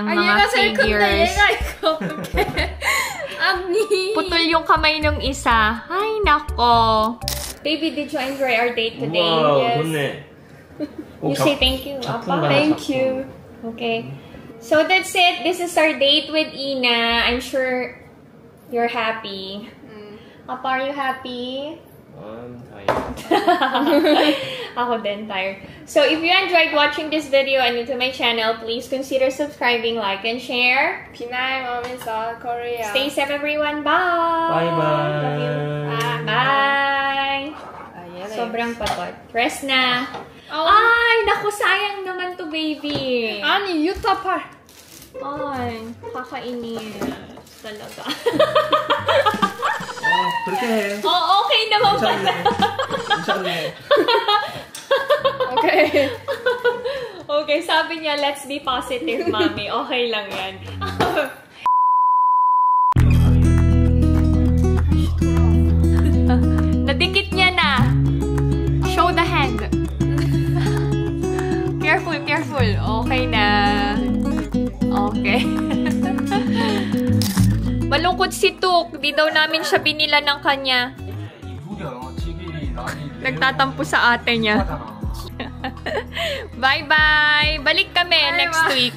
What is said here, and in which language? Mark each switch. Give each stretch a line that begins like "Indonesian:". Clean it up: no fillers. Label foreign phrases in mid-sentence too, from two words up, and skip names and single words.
Filipino: 아, mga
Korean: 얘가 제일 큰데
Filipino: figures.
Korean: 얘가 이거 어떡해. 아니.
Filipino: Putol yung kamay ng isa. Ay, nako.
English: Baby, did you enjoy our date today?
Korean: 우와, 좋네.
English: You say thank you,
Korean: 작품
English: Papa.
Korean: 가나,
English: Thank
Korean: 작품.
English: you. Okay. So that's it. This is our date with Ina. I'm sure you're happy. Papa, are you happy? I'm tired.
Filipino: Ako din, tired.
English: So if you enjoyed watching this video and new to my channel, please consider subscribing, like, and share.
Korean: 비나의 맘에서 Korea.
English: Stay safe, everyone. Bye! Bye-bye. Love you. Bye!
Korean: 아, 얘네.
Filipino: Sobrang patot. Rest na. 아, Ay, naku, sayang naman to, baby.
Korean: 아니 유타 팔.
Filipino: Ay, kakainis. Talaga.
Korean: 그렇게 해.
Filipino: Oh, okay naman pala.
Korean: 괜찮네. 오케이.
Filipino: Okay, sabi niya,
English: let's be positive,
Filipino: mommy. Okay lang yan. Nadikit niya na.
English: Show the hand. Careful, careful.
Filipino: Okay na. Okay. Malungkot si Tuk. Di daw namin siya binila ng kanya. Nagtatampo sa ate niya. Bye-bye! Balik kami
English: next week.